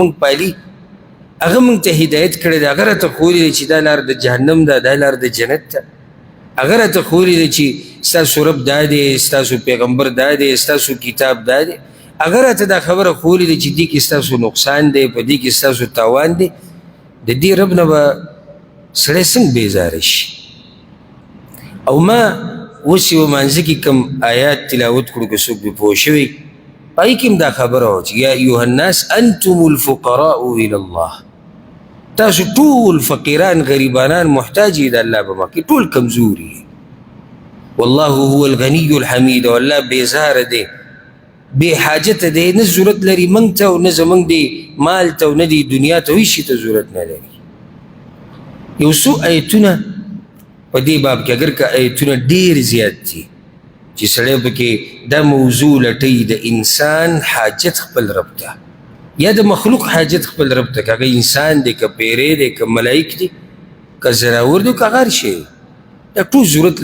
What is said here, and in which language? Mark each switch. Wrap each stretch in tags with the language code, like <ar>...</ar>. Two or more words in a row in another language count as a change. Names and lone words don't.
<ps>موږ پالي هغه موږ ته هدایت کړی دی هغه راته ښوولي دی چې دا لار د جهنم ده دا لار د جنت ده هغه راته ښوولي دی چې ستاسو رب دا دی ستاسو پیغمبر دا دی ستاسو کتاب دا دی هغه راته دا خبره ښوولې ده چې دې کې ستاسو نقصان دی په دې کې ستاسو تاوان دی د دې رب نه به سړی څنګه بیزاره شي او ما اوس یو مانځه کې کوم آیات تلاوت کړو که څوک پې پوه شوی پای کې هم دا خبره وه چې</ps> <ar>یا ایها الناس انتم الفقراء الى الله</ar> <ps>تاسو ټول فقیران غریبانان محتاج یې د الله په مخ کې ټول کمزوري</ps> <ar>والله هو الغني الحمید</ar> <ps>او الله بېزاره دی بې حاجته دی نه ضرورت لري موږ ته او نه زموږ دی مال ته او نه دی دنیا ته هېڅ شي ته ضرورت نه لري یو څو ایتونه په دې باب کې اگر که ایتونه ډېر زیات دي چې سړی پکې دا موضوع لټوي د انسان حاجت خپل رب ته یا د مخلوق حاجت خپل رب ته که هغه انسان دی که پیری دی که ملایک دی که زناور دی که هر شی دا ټول ضرورت</ps>